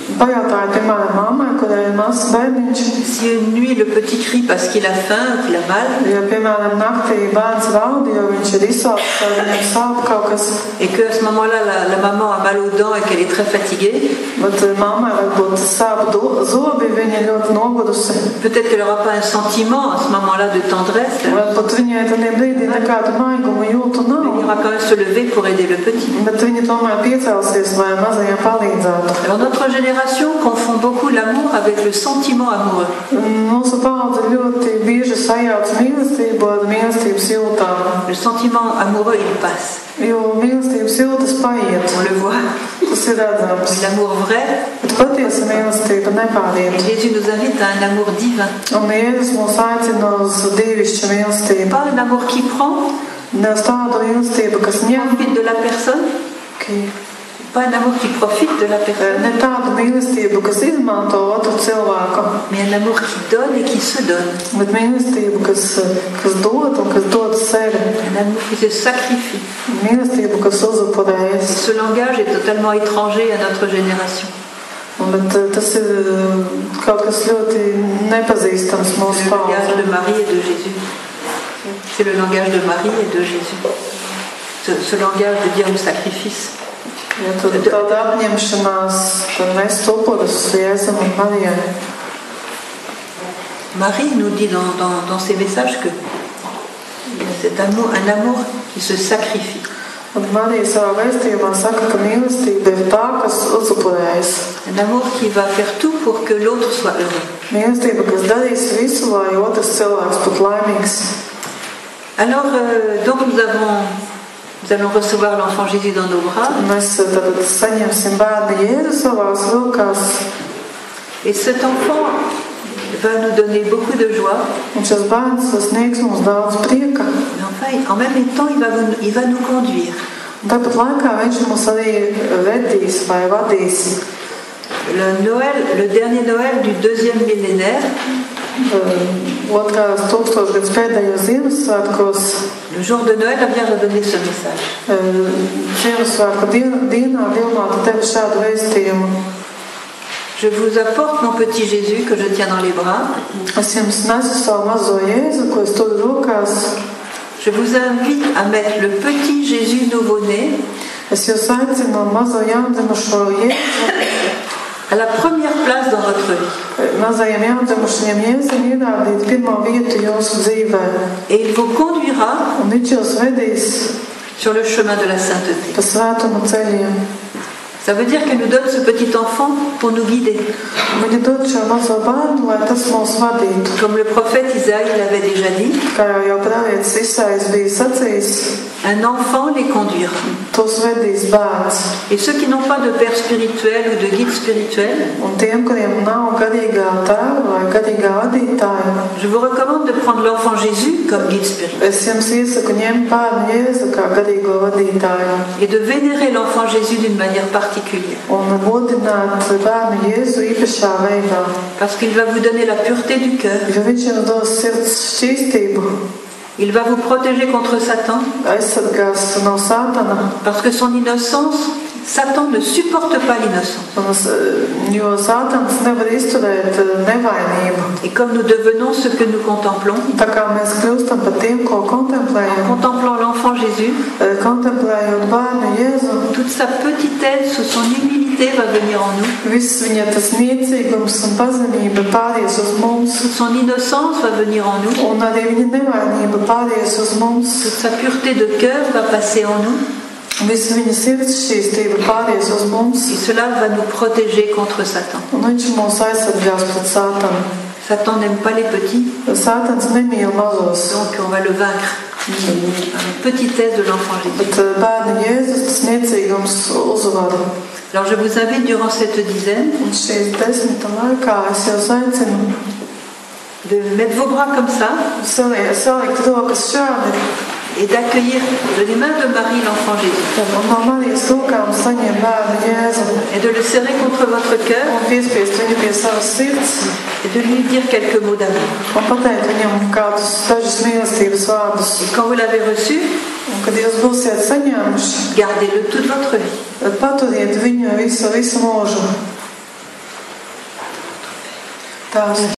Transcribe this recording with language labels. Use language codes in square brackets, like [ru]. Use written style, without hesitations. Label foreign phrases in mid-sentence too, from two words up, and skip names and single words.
[fr] Si une nuit le petit crie parce qu'il a faim ou qu'il a mal, et qu'à ce moment-là la maman a mal aux dents et qu'elle est très fatiguée, peut-être qu'elle n'aura pas un sentiment à ce moment-là de tendresse, mais il ira quand même se lever pour aider le petit. Alors notre génération génération confond beaucoup l'amour avec le sentiment amoureux. [lv] Mūsu paudze ļoti bieži sajauc mīlestību ar mīlestības jūtām. [fr] Le sentiment amoureux, il passe. [lv] Jo mīlestības jūtas paiet. [fr] On le voit. [lv] Tas ir redzams. [fr] L'amour vrai. [lv] Bet patiesa mīlestība nepāriet. [fr] Et Jésus nous invite à un amour divin. [lv] Un Jēzus mūs aicina uz dievišķu mīlestību. [fr] Pas un amour qui prend. [lv] Ne uz tādu mīlestību, kas ņem. [fr] Profite de la personne. Pas un amour qui profite de la personne. [lv] Ne tādu mīlestību, kas izmanto otru cilvēku. [fr] Mais un amour qui donne et qui se donne. [lv] Bet mīlestību, kas dod un kas dod sevi. [fr] Un amour qui se sacrifie. [lv] Mīlestību, kas uzupurējas. [fr] Ce langage est totalement étranger à notre génération. [lv] Bet tas ir kaut kas ļoti nepazīstams mūsu paudzei. [fr] C'est le langage de Marie et de Jésus. C'est le langage de Marie et de Jésus. Ce langage de dire le sacrifice. [lv] Ja tur tāda apņemšanās, tad nest upurus Jēzum un Marijai. [fr] Marie nous dit dans ses messages que c'est un amour qui se sacrifie. [lv] Un Marija savā vēstījumā saka, ka mīlestība ir tā, kas uzupurējas. [fr] Un amour qui va faire tout pour que l'autre soit heureux. [lv] Mīlestība, kas darīs visu, lai otrs cilvēks būtu laimīgs. [fr] Alors, donc nous allons recevoir l'enfant Jésus dans nos bras. [lv] Mēs tad saņemsim bērnu Jēzu savās rokās. [fr] Et cet enfant va nous donner beaucoup de joie. [lv] Un šis bērns sniegs mums daudz prieka. [fr] Mais enfin, en même temps, il va nous conduire. [lv] Tāpat laikā viņš mūs arī vedīs vai vadīs. [fr] Le dernier Noël du 2e millénaire. [lv] Otrās tūkstošgads pēdējos Ziemassvētkos. [fr] Le jour de Noël, la Vierge a donné ce message. [lv] Ziemassvētku dienā Vilmāte deva šādu vēstījumu. [fr] Je vous apporte mon petit Jésus que je tiens dans les bras. [lv] Es jums nesu savu mazo Jēzu, ko es turu rokās. [fr] Je vous invite à mettre le petit Jésus nouveau-né. [lv] Es jūs aicinu mazo jaundzimušo Jēzu. [fr] À la première place dans votre vie. [lv] Mazajam jaundzimušajam Jēzum iedādīt pirmo vietu jūsu dzīvē. [fr] Et il vous conduira. [lv] Un viņš jūs vedīs. [fr] Sur le chemin de la sainteté. [lv] Pa svētumu ceļiem. [fr] Ça veut dire qu'elle nous donne ce petit enfant pour nous guider. [lv] Viņa dod šo mazo bērnu, lai tas mūs vadītu. [fr] Comme le prophète Isaïe l'avait déjà dit. [lv] Kā jau pravietis Isaias bija sacījis. [fr] Un enfant les conduira. [lv] Tos vedīs bērns. [fr] Et ceux qui n'ont pas de père spirituel ou de guide spirituel. [lv] Un tiem, kuriem nav garīgā tēva vai garīgā vadītāja. [fr] Je vous recommande de prendre l'enfant Jésus comme guide spirituel. [lv] Es jums iesaku ņemt bērnu Jēzu kā garīgo vadītāju. [fr] Et de vénérer l'enfant Jésus d'une manière particulière. [lv] Un godināt bērnu Jēzu īpašā veidā. [fr] Parce qu'il va vous donner la pureté du cœur. [lv] Jo viņš jums dos sirds šķīstību. [fr] Il va vous protéger contre Satan. [lv] Aizsargās no Sātana. [fr] Parce que son innocence, Satan ne supporte pas l'innocence. [lv] Jo Sātans nevar izturēt nevainību. [fr] Et comme nous devenons ce que nous contemplons, [lv] tā kā mēs kļūstam par tiem, ko kontemplējam, [fr] contemplant l'enfant Jésus, [lv] kontemplējot bērnu Jēzu, [fr] toute sa petitesse ou son humilité va venir en nous. [lv] Viss viņa tas niecīgums un pazemība pāries uz mums. [fr] Toute son innocence va venir en nous. [lv] Un arī viņa nevainība pāries uz mums. [fr] Toute sa pureté de cœur va passer en nous. [lv] Visa viņa sirds šķīstība pāries uz mums. [fr] Et cela va nous protéger contre Satan. [lv] Un viņš mūs aizsargās pret Sātanu. [fr] Satan n'aime pas les petits. [lv] Sātans nemīl mazos. [fr] Donc on va le vaincre. La petitesse de l'enfant Jésus. [lv] Bet bērnu Jēzus tas niecīgums uzvar. [fr] Alors je vous invite durant cette dizaine [lv] un šīs 10 laikā es jūs aicinu [fr] de mettre vos bras comme ça [lv] salikt rokas šādi [fr] et d'accueillir de les mains de Marie l'enfant Jésus. [lv] Un no Marijas rokām saņem bērnu Jēzu. [fr] Et de le serrer contre votre cœur. [lv] Un piespiest viņu pie savas sirds. [fr] Et de lui dire quelques mots d'amour. [lv] Un pateikt viņam kādus dažus mīlestības vārdus. [fr] Et quand vous l'avez reçu, [lv] un kad jūs būsiet saņēmuši, [fr] gardez-le toute votre vie. [lv] Tad paturiet viņu visu mūžu. Tās